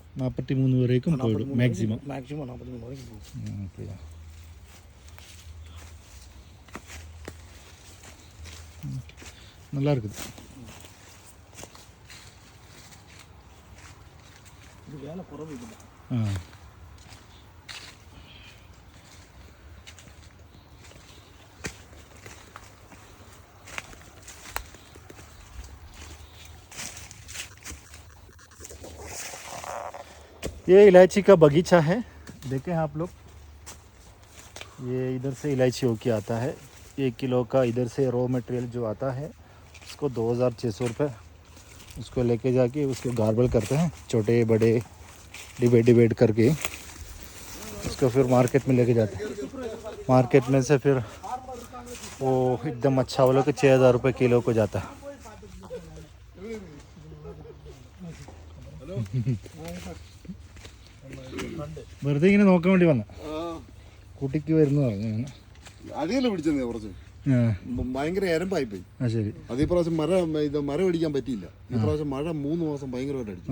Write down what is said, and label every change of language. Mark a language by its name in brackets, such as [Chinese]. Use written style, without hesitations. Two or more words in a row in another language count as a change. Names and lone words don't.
[Tamil] 43 வரைக்கும் போயிடும் மேக்ஸிமம். மேக்ஸிமம் 43 வரைக்கும் போகும். அப்படியா? நல்லா இருக்குது. இது வேலை குறைவு இல்லை. [Hindi] ये इलायची का बगीचा है, देखें आप लोग। ये इधर से इलायची होके आता है। 1 किलो का इधर से [English] raw material [Hindi] जो आता है उसको 2600 रुपये, उसको लेके जाके उसको गार्बल करते हैं छोटे बड़े डिवाइड करके, उसको फिर मार्केट में लेके जाते हैं। मार्केट में से फिर वो एकदम अच्छा वाला को 6000 रुपये किलो को जाता है। [Malayalam] വെറുതെ ഇങ്ങനെ നോക്കാൻ വേണ്ടി വന്ന കുട്ടിക്ക് വരുന്ന പറഞ്ഞു. അടിയല്ലേ പിടിച്ചത് കുറച്ച് ഭയങ്കര എരമ്പായി പോയി. ആ ശരി. അത് ഇപ്രാവശ്യം മരം അടിക്കാൻ പറ്റിയില്ല. ഇപ്രാവശ്യം മഴ 3 മാസം ഭയങ്കരമായിട്ട് അടിച്ചു.